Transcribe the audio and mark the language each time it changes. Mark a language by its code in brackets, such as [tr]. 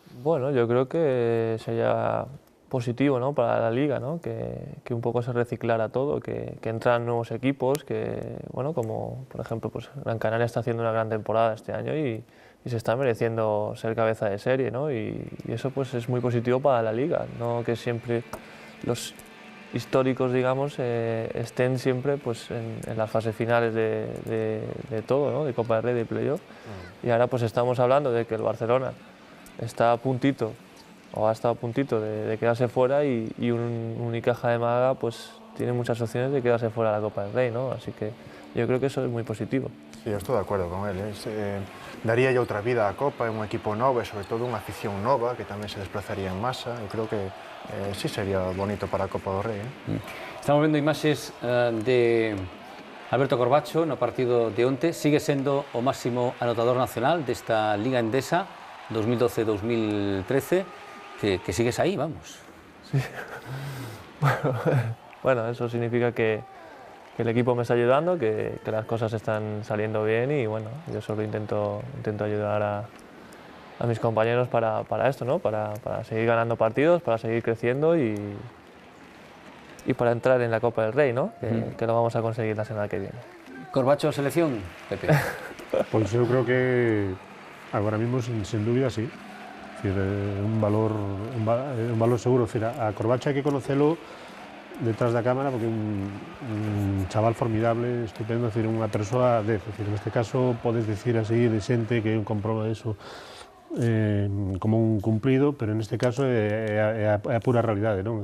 [es] Bueno, yo creo que sería positivo, ¿no?, para la liga, ¿no?, que un poco se reciclara todo, que entran nuevos equipos, que, bueno, como por ejemplo pues Gran Canaria está haciendo una gran temporada este año y se está mereciendo ser cabeza de serie, ¿no?, y eso pues es muy positivo para la liga, no que siempre los históricos, digamos, estén siempre pues en las fases finales de todo, ¿no?, de Copa del Rey, de playoff, y ahora pues estamos hablando de que el Barcelona está a puntito, o ha estado a puntito de quedarse fuera y un Unicaja de Málaga pues tiene muchas opciones de quedarse fuera de la Copa del Rey, ¿no? Así que yo creo que eso es muy positivo. [gl] Sí, eu estou de acordo con él. Daría ya outra vida á Copa, é un equipo novo e sobre todo unha afición nova que tamén se desplazaría en masa. Eu creo que sí sería bonito para a Copa do Rei. Estamos vendo imaxes de Alberto Corbacho no partido de onte. Sigue sendo o máximo anotador nacional desta Liga Endesa 2012-2013. [es] Que sigues ahí, vamos. Sí. Bueno, eso significa que el equipo me está ayudando, que las cosas están saliendo bien y bueno, yo solo intento ayudar a mis compañeros para esto, ¿no? Para seguir ganando partidos, para seguir creciendo y para entrar en la Copa del Rey, ¿no? Que lo vamos a conseguir la semana que viene. Corbacho, selección, Pepe. [gl] Pois eu creo que agora mismo, sin dúbida, sí. Es decir, un valor seguro. Es decir, a Corbacho hai que conocelo detrás da cámara porque é un chaval formidable, estupendo, es decir, unha persoa de, es decir, neste caso podes dicir así de xente que un comproba eso como un cumplido, pero neste caso é a pura realidade, non?